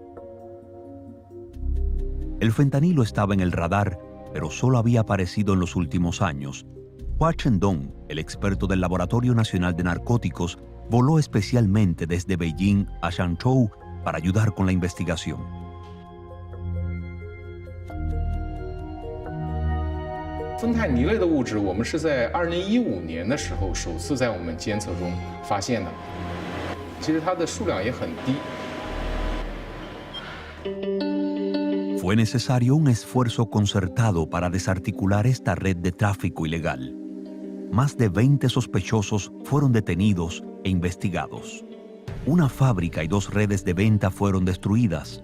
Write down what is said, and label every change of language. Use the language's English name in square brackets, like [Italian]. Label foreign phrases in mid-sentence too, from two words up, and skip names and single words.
[Spanish] El fentanilo estaba en el radar, pero solo había aparecido en los últimos años. Hua Chendong, el experto del Laboratorio Nacional de Narcóticos, voló especialmente desde Beijing a Shanzhou para ayudar con la investigación. [Chinese] 芬太尼类的物质，我们是在2015年的时候首次在我们监测中发现的。其实它的数量也很低。 [Spanish] Fue necesario un esfuerzo concertado para desarticular esta red de tráfico ilegal. Más de 20 sospechosos fueron detenidos e investigados. Una fábrica y 2 redes de venta fueron destruidas.